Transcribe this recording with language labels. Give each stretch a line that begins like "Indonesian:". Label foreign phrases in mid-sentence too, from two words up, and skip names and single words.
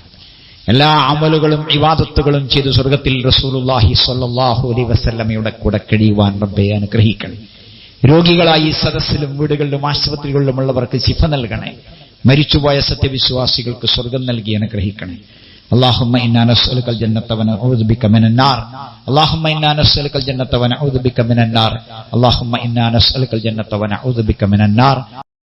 Malayalam: എല്ലാ അമലുകളും ഇബാദത്തുകളും ചെയ്ത് സ്വർഗത്തിൽ
Arabic: رسول الله صلى الله عليه وسلم
Malayalam: കൂടെ കഴിയുവാൻ റബ്ബേ അനുഗ്രഹിക്കണേ. രോഗികളായി സദസ്സിലും വീടുകളിലും ആശുപത്രികളിലുമുള്ളവർക്ക് ശിഫ നൽകണേ. മരിച്ചുപോയ സത്യവിശ്വാസികൾക്ക് സ്വർഗം നൽകി അനുഗ്രഹിക്കണേ.
Arabic: اللهم إنا نسألك الجنة ونعوذ بك من النار. اللهم إنا نسألك الجنة ونعوذ بك من النار. اللهم إنا نسألك الجنة ونعوذ بك من النار.